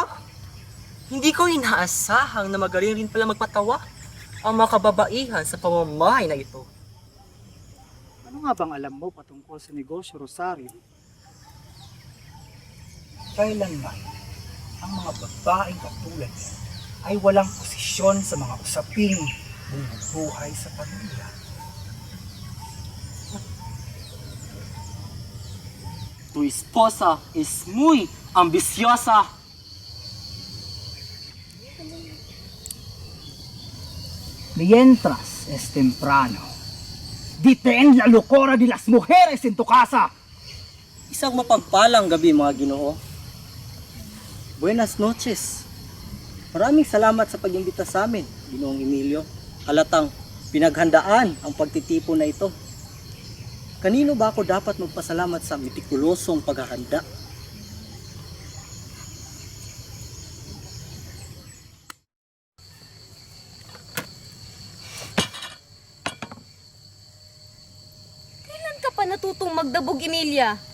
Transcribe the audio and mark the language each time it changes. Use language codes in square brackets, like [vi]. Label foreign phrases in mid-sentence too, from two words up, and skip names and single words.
[tl] Hindi ko inaasahang na magaling rin pala magpatawa ang mga kababaihan sa pamamahay na ito. Ano nga bang alam mo patungkol sa negosyo, Rosario? Kailanman ang mga babaeng katulad niya ay walang posisyon sa mga usaping buhay sa pamilya. [es] Tu esposa es muy ambiciosa. Mientras es temprano, detén la locura de las mujeres en tu casa. [tl] Isang mapagpalang gabi mga Ginoo. [es] Buenas noches. [tl] Maraming salamat sa pag-imbita sa amin, Ginoong Emilio. Halatang pinaghandaan ang pagtitipon na ito. Kanino ba ako dapat magpasalamat sa metikulosong paghahanda? Kailan ka pa natutong magdabog, Emilia?